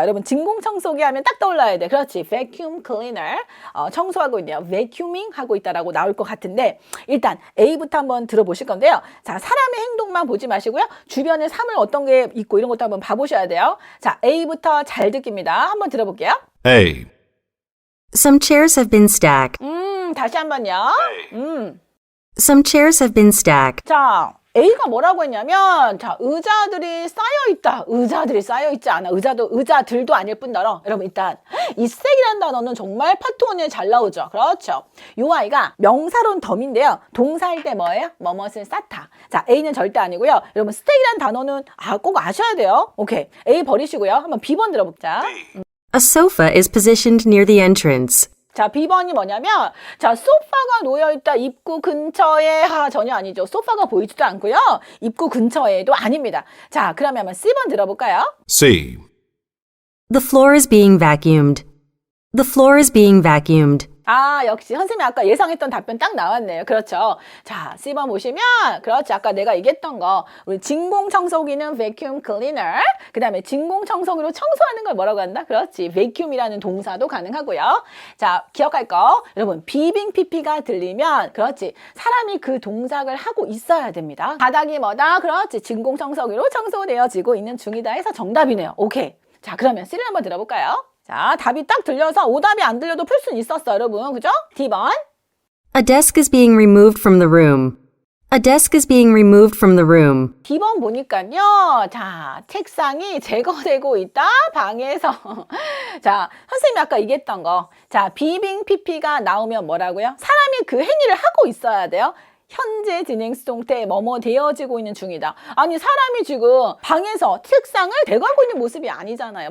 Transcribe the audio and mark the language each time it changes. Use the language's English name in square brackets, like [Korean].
[Korean] 여러분, 진공청소기 하면 딱 떠올라야 돼. 그렇지. vacuum cleaner. 청소하고 있네요. vacuuming 하고 있다라고 나올 것 같은데 일단 A부터 한번 들어보실 건데요. 자, 사람의 행동만 보지 마시고요. 주변에 사물 어떤 게 있고 이런 것도 한번 봐보셔야 돼요. 자, A부터 잘 듣기입니다. 한번 들어볼게요. A. [English] Some chairs have been stacked. [Korean] 다시 한번요. [English] Some chairs have been stacked. [Korean] 자, A가 뭐라고 했냐면, 자, 의자들이 쌓여있다. 의자들이 쌓여있지 않아. 의자들도 아닐 뿐더러. 여러분, 일단, 이색이라는 단어는 정말 파트 1에 잘 나오죠. 그렇죠. 요 아이가 명사로는 덤인데요. 동사일 때 뭐예요? 뭐뭇을 쌓다. 자, A는 절대 아니고요. 여러분, 스테이라는 단어는 꼭 아셔야 돼요. 오케이. A 버리시고요. 한번 B번 들어보자. [English] A sofa is positioned near the entrance. [Korean] 자, B번이 뭐냐면, 자, 소파가 놓여있다. 입구 근처에, 전혀 아니죠. 소파가 보이지도 않고요. 입구 근처에도 아닙니다. 자, 그러면 한번 C번 들어볼까요? C. [English] The floor is being vacuumed. The floor is being vacuumed. [Korean] 아, 역시 선생님이 아까 예상했던 답변 딱 나왔네요. 그렇죠. 자, C번 보시면, 그렇지. 아까 내가 얘기했던 거. 우리 진공청소기는 vacuum cleaner. 그 다음에 진공청소기로 청소하는 걸 뭐라고 한다? 그렇지. vacuum이라는 동사도 가능하고요. 자, 기억할 거. 여러분, 비빙 PP가 들리면, 그렇지. 사람이 그 동작을 하고 있어야 됩니다. 바닥이 뭐다? 그렇지. 진공청소기로 청소되어지고 있는 중이다 해서 정답이네요. 오케이. 자, 그러면 C를 한번 들어볼까요? 자, 답이 딱 들려서 오답이 안 들려도 풀 수는 있었어, 여러분. 그죠? D번. [English] A desk is being removed from the room. A desk is being removed from the room. [Korean] D번 보니까요. 자, 책상이 제거되고 있다. 방에서. 자, 선생님이 아까 얘기했던 거. 자, 비빙 PP가 나오면 뭐라고요? 사람이 그 행위를 하고 있어야 돼요. 현재 진행 수동태 뭐뭐 되어지고 있는 중이다. 아니, 사람이 지금 방에서 책상을 대고하고 있는 모습이 아니잖아요.